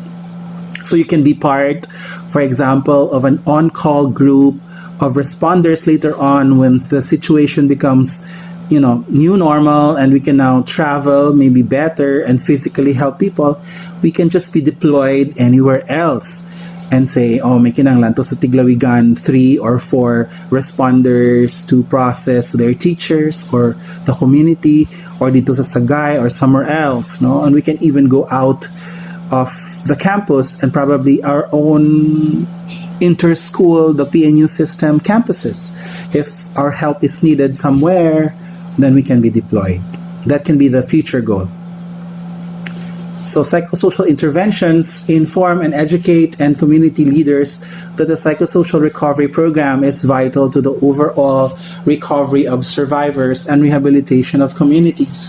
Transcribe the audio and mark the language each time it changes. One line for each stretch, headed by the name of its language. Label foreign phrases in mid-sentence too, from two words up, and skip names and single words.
English: So you can be part, for example, of an on-call group of responders later on when the situation becomes, new normal, and we can now travel maybe better and physically help people. We can just be deployed anywhere else and say,
Hiligaynon: may kinanglan to sa
English: Tiglawigan 3 or 4 responders to process their teachers or the community, or
Filipino: dito sa
English: Sagay or somewhere else, And we can even go out of the campus and probably our own inter-school, the PNU system campuses. If our help is needed somewhere, then we can be deployed. That can be the future goal. So psychosocial interventions inform and educate and community leaders that the psychosocial recovery program is vital to the overall recovery of survivors and rehabilitation of communities.